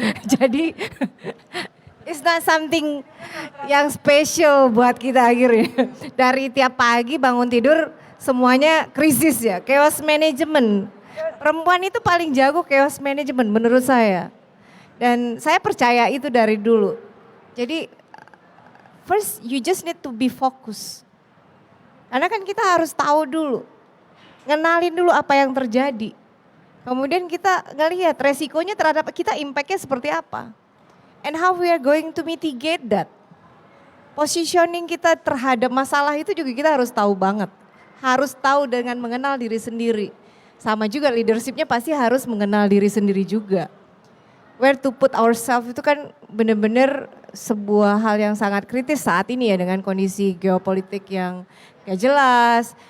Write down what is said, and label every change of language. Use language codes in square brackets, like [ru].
[id] Jadi [en] it's not something [id] yang special buat kita akhirnya. Dari tiap pagi bangun tidur semuanya krisis ya, chaos management. Perempuan itu paling jago chaos management menurut saya. Dan saya percaya itu dari dulu. [en] Jadi first you just need to be focused. [id] Karena kan kita harus tahu dulu. Ngenalin dulu apa yang terjadi. Kemudian kita ngelihat resikonya terhadap kita, impactnya seperti apa. [en] And how we are going to mitigate that. [id] Positioning kita terhadap masalah itu juga kita harus tahu banget. Harus tahu dengan mengenal diri sendiri. Sama juga leadershipnya pasti harus mengenal diri sendiri juga. [en] Where to put ourselves [id] itu kan benar-benar sebuah hal yang sangat kritis saat ini ya, dengan kondisi geopolitik yang gak jelas.